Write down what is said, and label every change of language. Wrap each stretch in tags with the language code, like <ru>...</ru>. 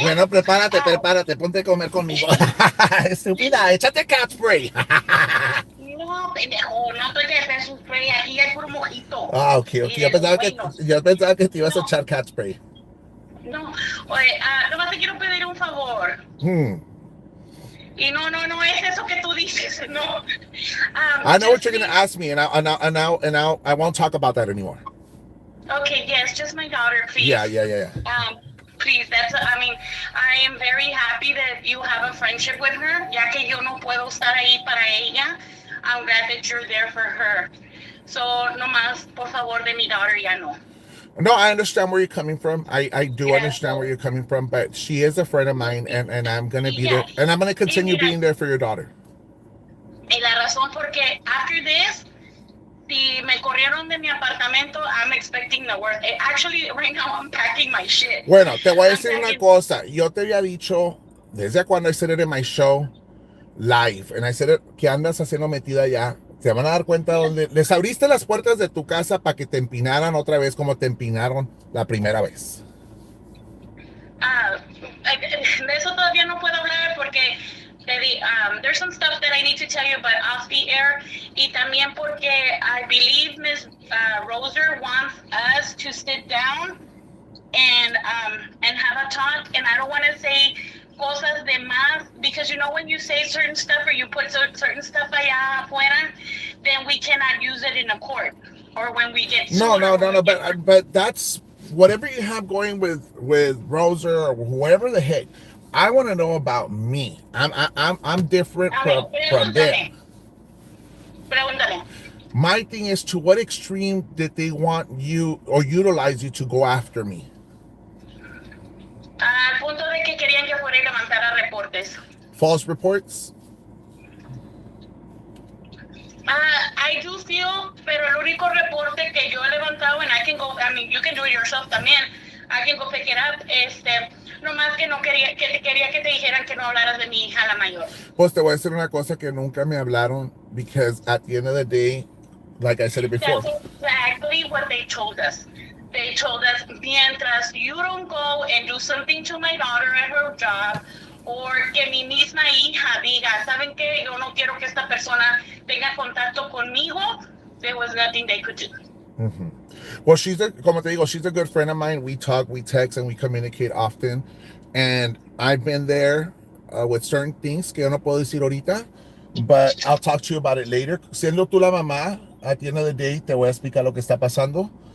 <es>Bueno, prepárate, ponte a comer conmigo. Estúpida, échate cat spray. No, pendejo, no estoy que hacer su spray, aquí hay puro mojito. Ok. Yo pensaba que te ibas a echar cat spray. No, oye, nomás te quiero pedir un favor. Y no es eso que tú dices, no.</es> <en>I know what you're going to ask me, and I won't talk about that anymore. Okay, yes, just my daughter, please. Yeah. Please, I am very happy that you have a friendship with her,</en> <es>ya que yo no puedo estar ahí para ella.</es> <en>I'm glad that you're there for her.</en> <es>So, nomás, por favor, de mi daughter, ya no.</es> <en>No, I understand where you're coming from. I do understand where you're coming from, but she is a friend of mine, and I'm going to be there, and I'm going to continue being there for your daughter.</en> <es>Y la razón porque</es> <en>after this,</en> <es>si me corrieron de mi apartamento,</es> <en>I'm expecting the worst. Actually, right now, I'm packing my shit.</en> <es>Bueno, te voy a decir una cosa. Yo te había dicho, desde cuando</es> <en>I said it in my show, live, and I said it,</en> <es>que andas haciendo metida ya. Se van a dar cuenta donde les abriste las puertas de tu casa para que te empinaran otra vez como te empinaron la primera vez. De eso todavía no puedo hablar porque</es> <en>there's some stuff that I need to tell you, but off the air.</en> <es>Y también porque</es> <en>I believe Ms. Roser wants us to sit down and have a talk, and I don't want to say</en> <es>cosas de más,</es> <en>because when you say certain stuff or you put certain stuff</en> <es>allá afuera,</es> <en>then we cannot use it in a court or when we get no, but that's whatever you have going with Roser or whoever the heck. I want to know about me. I'm different from them.</en> <es>Pregúntame.</es> <en>My thing is, to what extreme did they want you or utilize you to go after me?</en> <es>Al punto de que querían que fuera y levantara reportes.</es> <en>False reports? I do feel,</en> <es>pero el único reporte que yo he levantado,</es> <en>and I can go, I mean, you can do it yourself</en> <es>también,</es> <en>I can go pick it up,</en> <es>nomás que no quería que te dijeran que no hablaras de mi hija la mayor. Pues te voy a decir una cosa que nunca me hablaron,</es> <en>because at the end of the day, like I said it before. That's exactly what they told us. They told us,</en> <es>mientras</es> <en>you don't go and do something to my daughter at her job, or</en> <es>que mi misma hija diga, ¿saben qué? Yo no quiero que esta persona tenga contacto conmigo.</es> <en>There was nothing they could do. Mm-hmm. Well,</en> <es>como te digo,</es> <en>she's a good friend of mine. We talk, we text, and we communicate often. And I've been there with certain things</en> <es>que yo no puedo decir ahorita,</es> <en>but I'll talk to you about it later.</en> <es>Siendo tú la mamá,</es> <en>at the end of the day,</en> <es>te voy a explicar lo que está pasando.</es>